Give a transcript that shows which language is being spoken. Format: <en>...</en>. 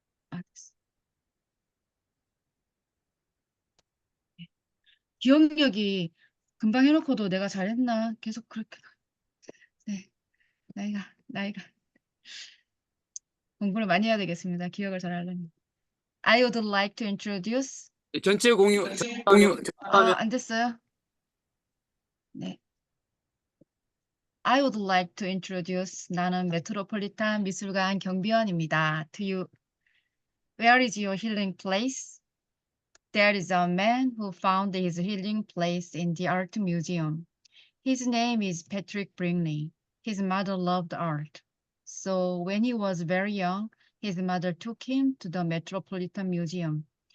<ko>됐어. 네. 기억력이 금방 해놓고도 내가 잘했나 계속 그렇게. 네, 나이가 공부를 많이 해야 되겠습니다. 기억을 잘 하려면.</ko> <en>I would like to introduce.</en> <ko>전체 공유. 안 됐어요? 네.</ko> <en>I would like to introduce.</en> <ko>나는 메트로폴리탄 미술관 경비원입니다.</ko> <en>To you. Where is your healing place? There is a man who found his healing place in the art museum. His name is Patrick Bringley. His mother loved art. So when he was very young, his mother took him to the Metropolitan Museum.</en>